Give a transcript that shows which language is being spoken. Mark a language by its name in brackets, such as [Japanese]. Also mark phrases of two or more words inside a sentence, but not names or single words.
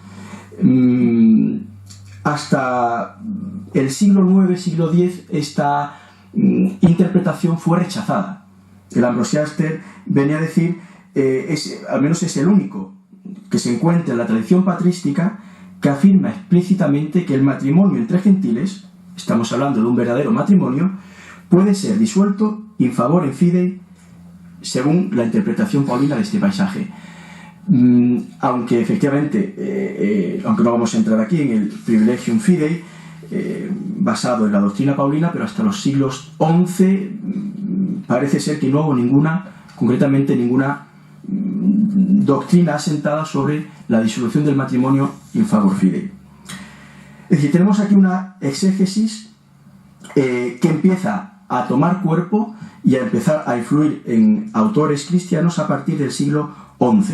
[Spanish] Hasta el siglo IX, siglo X, esta interpretación fue rechazada. El Ambrosiaster venía a decir, al menos es el único que se encuentra en la tradición patrística, que afirma explícitamente que el matrimonio entre gentiles, estamos hablando de un verdadero matrimonio, puede ser disuelto [Latin] in favore fidei [Spanish] según la interpretación paulina de este pasaje. Aunque efectivamente, aunque no vamos a entrar aquí en el [Latin] privilegium fidei, [Spanish] basado en la doctrina paulina, pero hasta los siglos XI parece ser que no hubo concretamente ninguna doctrina asentada sobre la disolución del matrimonio [Latin] in favor fidei. [Spanish] Es decir, tenemos aquí una exégesis que empieza a tomar cuerpo y a empezar a influir en autores cristianos a partir del siglo XI.